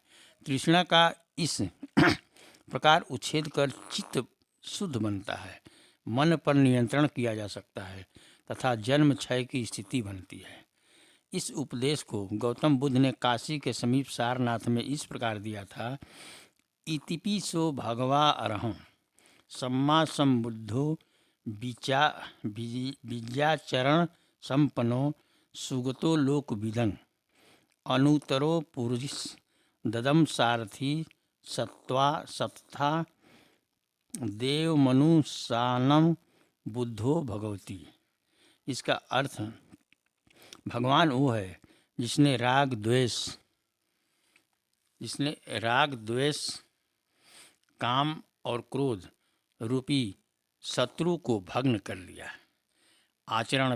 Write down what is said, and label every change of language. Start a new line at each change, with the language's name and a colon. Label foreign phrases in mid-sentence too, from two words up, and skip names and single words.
Hindi: तृष्णा का इस प्रकार उच्छेद कर चित्त शुद्ध बनता है, मन पर नियंत्रण किया जा सकता है तथा जन्म क्षय की स्थिति बनती है। इस उपदेश को गौतम बुद्ध ने काशी के समीप सारनाथ में इस प्रकार दिया था।
Pali: इतिपिसो भगवा अरहं सम्मा संबुद्धो विद्याचरण संपन्नो सुगतो लोकविदं अनुतरो पुरुष ददम सारथी सत्था देव मनुष्यानम बुद्धो भगवती।
Hindi: इसका अर्थ, भगवान वो है जिसने राग द्वेष काम और क्रोध रूपी शत्रु को भग्न कर लिया, आचरण